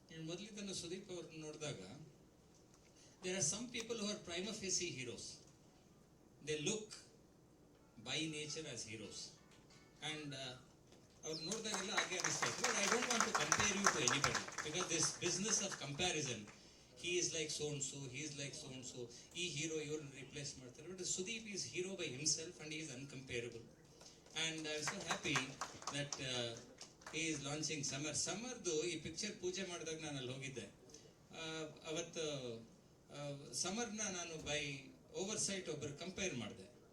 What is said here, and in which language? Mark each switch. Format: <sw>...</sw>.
<kn>ಮೊದಲಿದ್ದನ್ನು ಸುದೀಪ್ ಅವ್ರನ್ನ ನೋಡಿದಾಗ</kn> <en>there are some people who are prima facie heroes. They look by nature as heroes.</en> <kn>And ಅವ್ರು ನೋಡಿದಾಗೆಲ್ಲ ಹಾಗೆ ಅನಿಸ್ತಾ ಇತ್ತು.</kn> <en>But I don't want to compare you to anybody because this business of comparison, he is like so and so, he is like so and so,</en> <kn>ಈ hero ಇವ್ರನ್ನ replace ಮಾಡ್ತಾರೆ.</kn> <en>But Sudeep is hero by himself and he is uncomparable. And I was so happy that he is launching Samardu</en> <kn>ಈ picture ಪೂಜೆ ಮಾಡಿದಾಗ ನಾನು ಅಲ್ಲಿ ಹೋಗಿದ್ದೆ. ಅವತ್ತು ಸಮರ್ನ ನಾನು ಬೈ ಓವರ್ಸೈಟ್ ಒಬ್ಬರು ಕಂಪೇರ್ ಮಾಡಿದೆ.</kn>